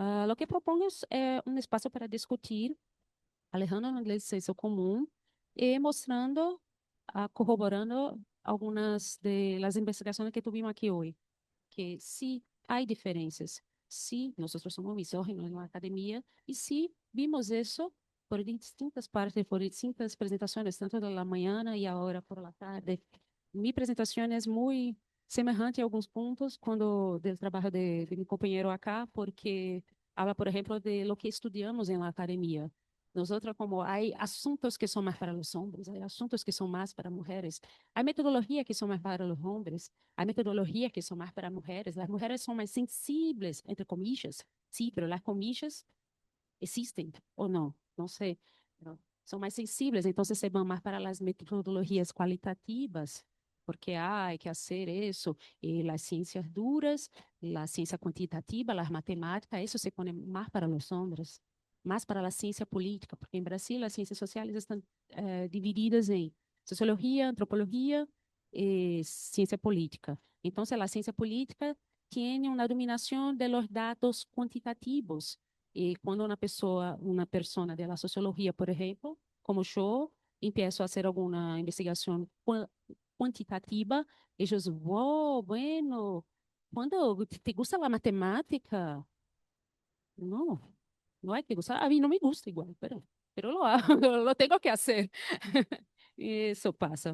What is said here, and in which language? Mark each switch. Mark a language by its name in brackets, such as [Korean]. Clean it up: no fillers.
[Portuguese] O que propomos é um espaço para discutir, alejando o inglês senso comum e mostrando, corroborando algumas das investigações que tivemos aqui hoje, que sim, há diferenças, sim, nós somos misóginos na academia e sim, vimos isso por distintas partes, por distintas apresentações, tanto da manhã e agora [Spanish] por la tarde. [Portuguese] Minha apresentação é muito semelhante em alguns pontos quando do trabalho de meu companheiro acá, [Spanish] porque habla, [Portuguese] por exemplo, de lo que estudamos na academia. [Spanish] Nosotros, como hay asuntos que son más para los hombres, hay asuntos que son más para mujeres, hay metodologías que son más para los hombres, hay metodologías que son más para mujeres. Las mujeres son más sensibles, entre comillas, sí, pero las comillas existen o no, no sé, pero son más sensibles, entonces se van más para las metodologías cualitativas, porque hay que hacer eso, las ciencias duras, la ciencia cuantitativa, las matemáticas, eso se pone más para los hombres, más para la ciencia política, porque en Brasil las ciencias sociales están divididas en sociología, antropología y ciencia política. Entonces la ciencia política tiene una dominación de los datos cuantitativos. [Portuguese] E quando uma persona da sociologia, por exemplo, como eu, empiezo a fazer alguma investigação quantitativa, eles, wow, [Spanish] bueno, quando te gusta [Portuguese] a matemática? Não, não é que gusta. A mim não me gusta igual, [Spanish] pero lo hago, lo tengo que hacer. [Portuguese] Isso passa.